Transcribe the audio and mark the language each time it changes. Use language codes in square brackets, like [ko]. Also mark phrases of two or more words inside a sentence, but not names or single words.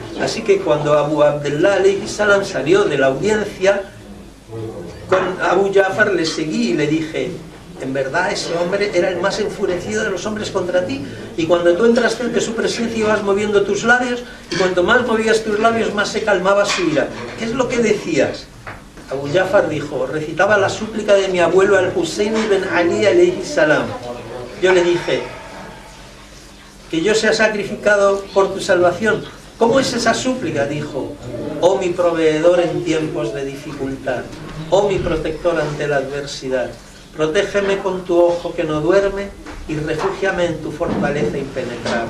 [es] Así que cuando Abu Abdullah [ar] عليه السلام [es] salió de la audiencia con Abu Jafar, le seguí y le dije: en verdad ese hombre era el más enfurecido de los hombres contra ti, y cuando tú entraste ante su presencia ibas moviendo tus labios, y cuanto más movías tus labios más se calmaba su ira. ¿Qué es lo que decías? Abu Jafar dijo: recitaba la súplica de mi abuelo Al-Husayn ibn Ali [ar] عليه السلام. [es] Yo le dije: que yo sea sacrificado por tu salvación. ¿Cómo es esa súplica? Dijo: oh mi proveedor en tiempos de dificultad, oh mi protector ante la adversidad, protégeme con tu ojo que no duerme y refúgiame en tu fortaleza impenetrable.